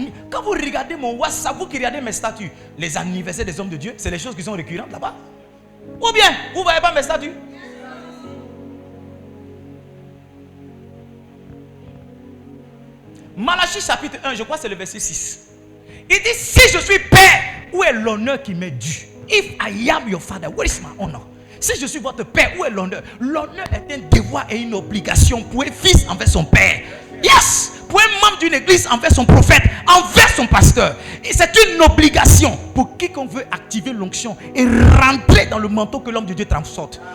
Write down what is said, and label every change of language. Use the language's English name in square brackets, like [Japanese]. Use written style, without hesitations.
[French] Quand vous regardez mon WhatsApp, vous qui regardez mes statuts, les anniversaires des hommes de Dieu, c'est les choses qui sont récurrentes là-bas. Ou bien, vous ne voyez pas mes statuts? Malachie chapitre 1, je crois que c'est le verset 6. Il dit, si je suis père, où est l'honneur qui m'est dû? [English] If I am your father, where is my honor? [French] Si je suis votre père, où est l'honneur? L'honneur est un devoir et une obligation pour un fils envers son père. Yes! Pour un membre d'une église envers son prophète, envers son pasteur. Et c'est une obligation pour quiconque veut activer l'onction et rentrer dans le manteau que l'homme de Dieu transporte.